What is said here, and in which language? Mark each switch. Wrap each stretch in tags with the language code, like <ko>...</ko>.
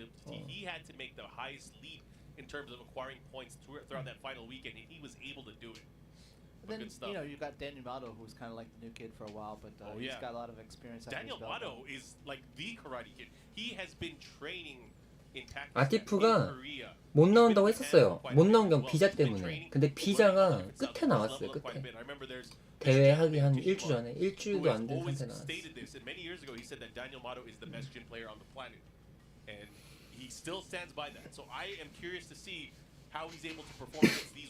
<en>He had to make the highest lead in terms of acquiring points throughout that final weekend, and he was able to do it. Then you know you got Daniel Mato, who's kind of like the new kid for a while, but he's got a lot of experience. Daniel Mato is like the karate kid. He has been training in Pakistan,</en> <ko>아티프가</ko> <en>in Korea.</en> <ko>못 나온다고 했었어요. 못 나온 건 비자 때문에. 근데 비자가 끝에 나왔어요. 끝에. 대회 하기 한 일주 전에. 일주일도 안 된 상태 나왔어요.</ko> <en>Many years ago, he said that Daniel Mato is the best gym player on the planet, and he still stands by that. So I am curious to see how he's able to perform against these.</en>